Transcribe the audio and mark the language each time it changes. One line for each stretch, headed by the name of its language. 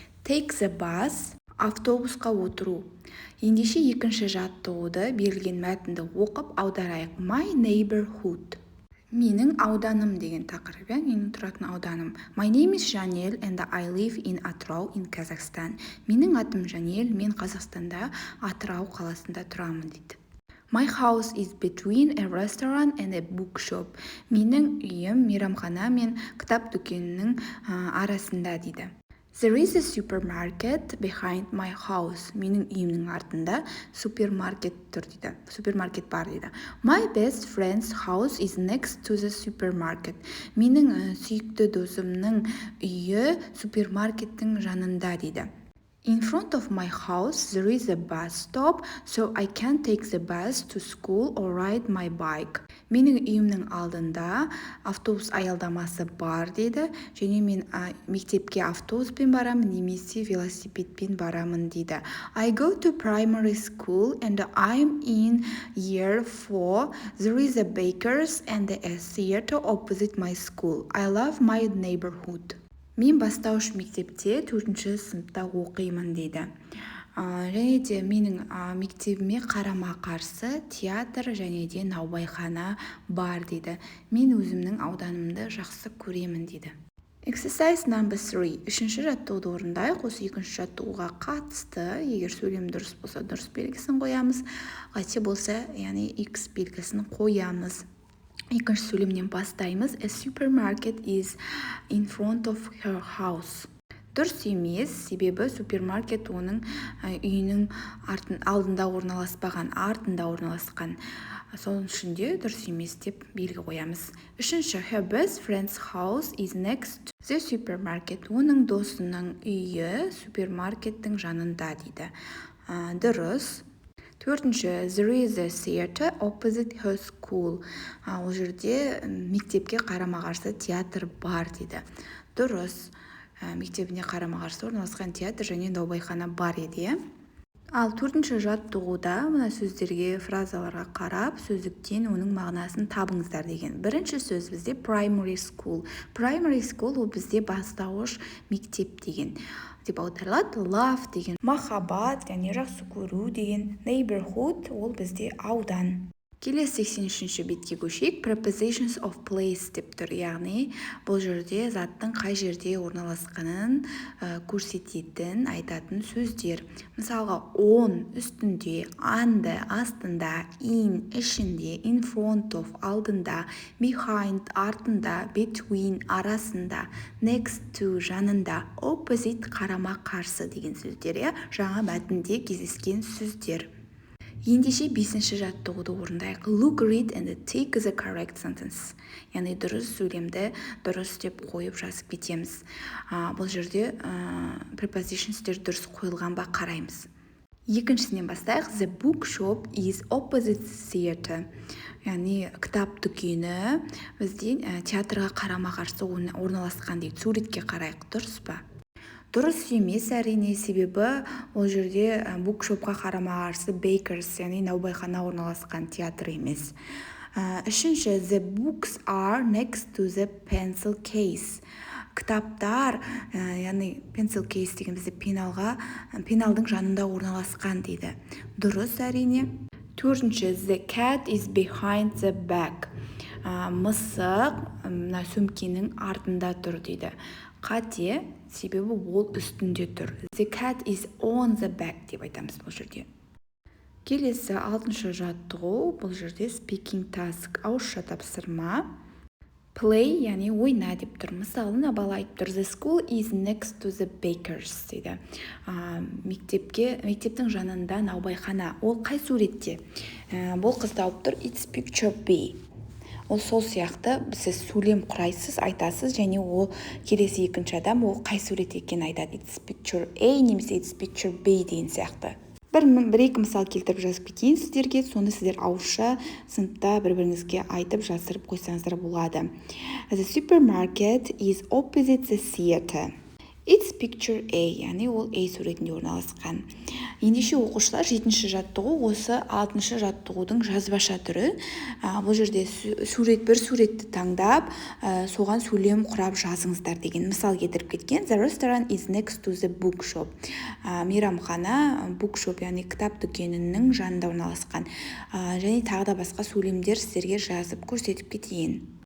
English: Take the bus,
Kazakh: автобусқа отыру. Ендеше екінші жаттығуды берілген мәтінді оқып аударайық.
English: My neighborhood.
Kazakh: Менің ауданым деген тақырып, менің тұратын ауданым.
English: My name is Janel and I live in Atrau in Kazakhstan.
Kazakh: Менің атым Жанел, мен Қазақстанда Атырау қаласында тұрамын дейді.
English: My house is between a restaurant and a bookshop.
Kazakh: Менің үйім мейрамхана мен кітап дүкенінің арасында дейді.
English: There is a supermarket behind my house.
Kazakh: Менің үйімнің артында супермаркет тұр дейді. Супермаркет бар дейді.
English: My best friend's house is next to the supermarket.
Kazakh: Менің сүйікті досымның үйі супермаркеттің жанында дейді.
English: In front of my house there is a bus stop, so I can take the bus to school or ride my bike.
Kazakh: Менің үйімнің алдында автобус аялдамасы бар дейді, және мен мектепке автобуспен барамын немесе велосипедпен барамын дейді.
English: I go to primary school and I'm in year 4. There is a baker's and a theater opposite my school. I love my neighborhood.
Kazakh: Мен бастауыш мектепте 4-ші сыныпта оқимын дейді. Және де менің мектебіме қарама-қарсы театр және де наубайхана бар дейді. Мен өзімнің ауданымды жақсы көремін дейді.
English: Exercise number 3.
Kazakh: 3-ші жаттығуды орындайық. Осы 2-ші жаттығуға қатысты, егер сөйлем дұрыс болса, дұрыс белгісін қоямыз. Қате болса, яғни X белгісін қоямыз. Екінші сөйлемнен бастаймыз.
English: A supermarket is in front of her house.
Kazakh: Дұрыс емес, себебі супермаркет оның үйінің алдында орналаспаған, артында орналасқан. Сол үшін де дұрыс емес деп белгі қоямыз.
English: Үшінші, her best friend's house is next to the supermarket.
Kazakh: Оның досының үйі супермаркеттің жанында дейді. Дұрыс.
English: Төртінші, there is a theater opposite her school.
Kazakh: Ол жерде мектепке қарама-қарсы театр бар дейді. Дұрыс. Мектебіне қарама-қарсы орналасқан театр және наубайхана бар еді. Ал 4-ші жаттығуда мына сөздерге, фразаларға қарап, сөздіктен оның мағынасын табыңыздар деген. Бірінші сөз бізде primary school. Primary school ол бізде бастауыш мектеп деген. Деп аударылады. Love деген махаббат, яғни жақсы көру деген. Neighborhood ол бізде аудан. Келесі 83-ші бетке көшейік.
English: Prepositions of place
Kazakh: деп тұр. Яғни бұл жерде заттың қай жерде орналасқанын көрсететін, айтатын сөздер. Мысалға, on үстінде, under астында, in ішінде, in front of алдында, behind артында, between арасында, next to жанында, opposite қарама-қарсы деген сөздер. Жаңа мәтінде кездескен сөздер. Ендеше 5-ші жаттығуды орындайық.
English: Look, read and take the correct sentence.
Kazakh: Яғни дұрыс сөйлемді дұрыс деп қойып жазып кетеміз. Бұл жерде prepositionстер дұрыс қойылған ба қараймыз. Екіншісінен бастайық.
English: The bookshop is opposite theater.
Kazakh: Яғни кітап дүкені бізде театрға қарама-қарсы орналасқан дейді. Суретке қарайық, дұрыс па? Дұрыс емес әрине, себебі ол жерде букшопқа қарама-қарсы bakers, яғни наубайхана орналасқан театр емес.
English: Үшінші, the books are next to the pencil case.
Kazakh: Кітаптар, яғни pencil case деген бізде пеналдың жанында орналасқан дейді. Дұрыс әрине.
English: Төртінші, the cat is behind the bag.
Kazakh: Мысық сөмкенің артында тұр дейді. Қате, себебі ол үстінде тұр.
English: The cat is on the bag
Kazakh: деп айтамыз бұл жерде. Келесі 6-шы жаттығу, бұл жерде speaking task, ауызша тапсырма. Play, яғни ойна деп тұр. Мысалына бала айтып тұр.
English: The school is next to the baker's
Kazakh: дейді. Мектептің жанында наубайхана. Ол қай суретте? Бұл қыз тауып тұр.
English: It's picture B.
Kazakh: ол сол сияқты сіз сөйлем құрайсыз, айтасыз, және ол келесі екінші адам ол қай сурет екенін айтады.
English: It's picture A немесе it's picture B
Kazakh: деген сияқты. Бір-екі мысал келтіріп жазып кетейін сіздерге, соны сіздер ауызша сыныпта бір-біріңізге айтып жасырып қойсаңыздар болады.
English: The supermarket is opposite the theater. It's picture A,
Kazakh: яғни ол A суретінде орналасқан. Ендеше оқушылар 7-ші жаттығу осы 6-шы жаттығудың жазбаша түрі. Бұл жерде бір суретті таңдап, соған сөйлем құрап жазыңыздар деген мысал келтіріп кеткен.
English: The restaurant is next to the bookshop.
Kazakh: Мейрамхана bookshop, яғни кітап дүкенінің жанында орналасқан. Және тағы да басқа сөйлемдер сіздерге жазып көрсетіп кетейін.